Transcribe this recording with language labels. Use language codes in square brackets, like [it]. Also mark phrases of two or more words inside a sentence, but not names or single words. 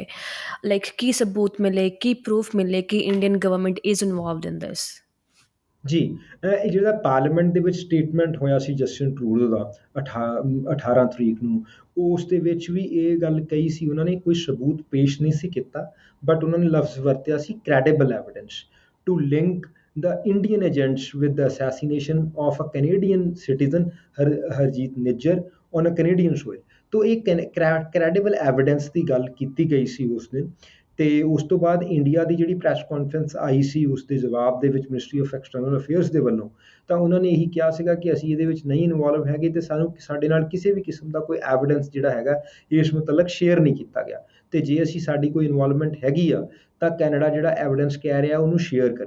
[pa] ਲਾਈਕ ਕੀ ਸਬੂਤ ਮਿਲੇ, ਕੀ ਪ੍ਰੂਫ ਮਿਲੇ ਕਿ [en] Indian government is involved in this? [pa] ਜੀ, ਇਹ ਜਿਹੜਾ ਪਾਰਲੀਮੈਂਟ ਦੇ ਵਿੱਚ ਸਟੇਟਮੈਂਟ ਹੋਇਆ ਸੀ ਜਸਟਿਨ ਟਰੂਡੋ ਦਾ 18 ਤਰੀਕ ਨੂੰ, ਉਸ ਦੇ ਵਿੱਚ ਵੀ ਇਹ ਗੱਲ ਕਹੀ ਸੀ। ਉਹਨਾਂ ਨੇ ਕੋਈ ਸਬੂਤ ਪੇਸ਼ ਨਹੀਂ ਸੀ ਕੀਤਾ, ਬਟ ਉਹਨਾਂ ਨੇ ਲਫ਼ਜ਼ ਵਰਤਿਆ ਸੀ [en] credible evidence to link the Indian agents with the assassination of a Canadian citizen ਹਰਜੀਤ ਨਿੱਜਰ on a Canadian soil। [pa] ਤੋ ਇਹ [en] credible evidence [pa] ਦੀ ਗੱਲ ਕੀਤੀ ਗਈ ਸੀ ਉਸ ਦਿਨ। ਤੇ ਉਸ ਤੋਂ ਬਾਅਦ ਇੰਡੀਆ ਦੀ ਜਿਹੜੀ [en] press conference [pa] ਆਈ ਸੀ ਉਸ ਦੇ ਜਵਾਬ ਦੇ ਵਿੱਚ ਮਿਨਿਸਟਰੀ ਆਫ ਐਕਸਟਰਨਲ ਅਫੇਅਰਸ ਦੇ ਵੱਲੋਂ, ਤਾਂ ਉਹਨਾਂ ਨੇ ਇਹੀ ਕਿਹਾ ਸੀਗਾ ਕਿ ਅਸੀਂ ਇਹਦੇ ਵਿੱਚ ਨਹੀਂ ਇਨਵੋਲਵ ਹੈਗੇ ਤੇ ਸਾਨੂੰ ਸਾਡੇ ਨਾਲ ਕਿਸੇ ਵੀ ਕਿਸਮ ਦਾ ਕੋਈ ਐਵੀਡੈਂਸ ਜਿਹੜਾ ਹੈਗਾ ਇਸ ਮੁਤਲਕ ਸ਼ੇਅਰ ਨਹੀਂ ਕੀਤਾ ਗਿਆ, ਤੇ ਜੇ ਅਸੀਂ ਸਾਡੀ ਕੋਈ ਇਨਵੋਲਵਮੈਂਟ ਹੈਗੀ ਆ ਤਾਂ ਕੈਨੇਡਾ ਜਿਹੜਾ ਐਵੀਡੈਂਸ ਕਹਿ ਰਿਹਾ ਉਹਨੂੰ ਸ਼ੇਅਰ ਕਰੇ।